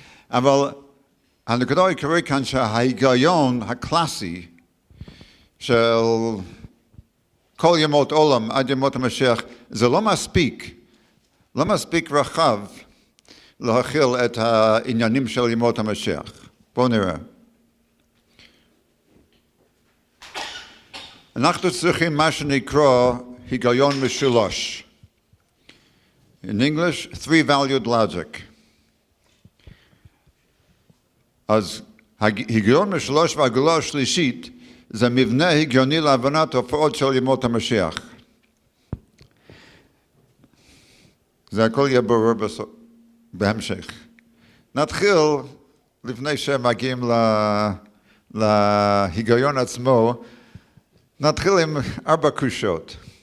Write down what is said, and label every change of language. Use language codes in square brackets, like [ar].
[he] אבל הנקודה העיקרית כאן שההיגיון הקלאסי של כל ימות עולם עד ימות המשיח, זה לא מספיק רחב להכיל את העניינים של ימות המשיח. בואו נראה. אנחנו צריכים מה שנקרא היגיון משולש. [en] In English, three-valued logic. [he] אז היגיון משולש והגולה השלישית זה מבנה הגיוני להבנת תופעות של ימות המשיח. זה הכל יהיה ברור בהמשך. נתחיל, לפני שמגיעים להיגיון עצמו, נתחיל עם 4 קושות.